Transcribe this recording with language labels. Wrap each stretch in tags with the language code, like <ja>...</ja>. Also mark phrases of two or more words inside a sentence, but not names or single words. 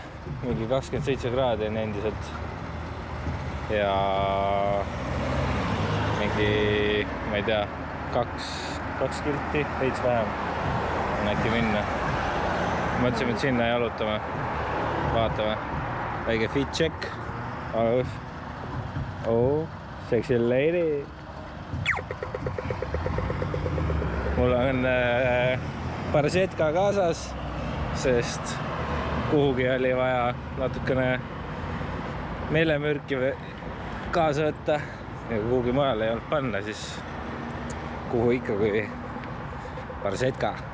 <et>Mingi 27 kraadi on endiselt. Ja mingi, ma ei tea, kaks kilti, veits vähem on äkki minna. Mõtlesime, et sinna jalutame. Vaatame. Väike</et> <en>fit check. Oh, sexy lady.</en> <et>Mul on Barsetka kaasas, sest kuhugi oli vaja natukene meelemürki kaasa võtta. Ja kuhugi mujal ei olnud panna, siis kuhu ikka kui Barsetka.</et>